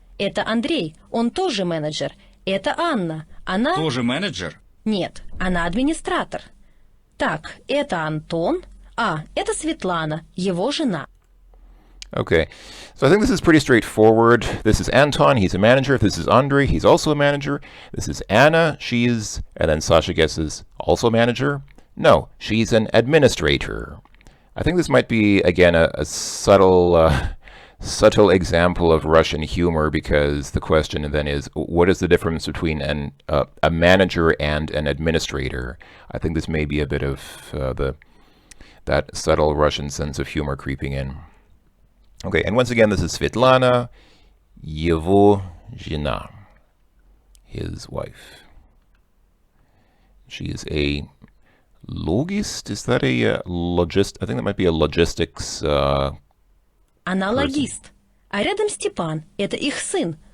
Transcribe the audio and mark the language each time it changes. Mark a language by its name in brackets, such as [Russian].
[Russian] Это Андрей, он тоже менеджер. Это Анна, она... Тоже менеджер? Нет, она администратор. Так, это Антон, это Светлана, его жена. [English] Okay, so I think this is pretty straightforward. This is Anton, he's a manager. This is Andrei, he's also a manager. This is Anna, she's, and then Sasha guesses, also a manager? No, she's an administrator. I think this might be, again, a subtle example of Russian humor, because the question then is, what is the difference between a manager and an administrator? I think this may be a bit of that subtle Russian sense of humor creeping in. Okay, and once again, this is Svetlana, [Russian] его жена, [English] his wife. She is a logist? Is that a logist? I think that might be a logistics [Russian] Она логист. А рядом Степан, это их сын.